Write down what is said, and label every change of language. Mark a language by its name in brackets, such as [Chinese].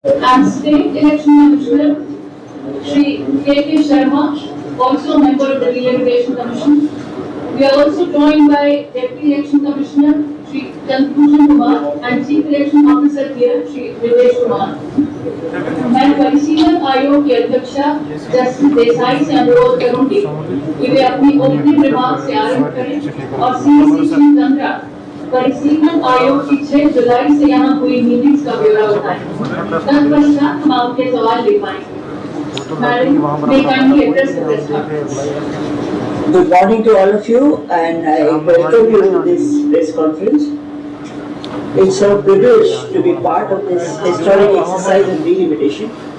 [English] and State Election Commissioner Shri K.K. Sharma, also a member of the Delimitation Commission. We are also joined by Deputy Election Commissioner Shri Chandbhushan Kumar and Chief Election Officer here Shri Videsh Kumar. [Hindi] मैं परिशीलन आयोग के अध्यक्षा justice Desai से अनुरोध करूंगी कि वे अपनी opening remark से आरंभ करें और सीएसी श्री चंद्रा परिशीलन आयोग की 6 जुलाई से यहाँ हुई मीटिंग्स का ब्यौरा बताएं। तत्पश्चात हम आपके सवाल ले पाएंगे। [English] Madam, may kindly address the press conference. Good morning to all of you, and I welcome you to this press conference. It's a privilege to be part of this historic exercise of delimitation.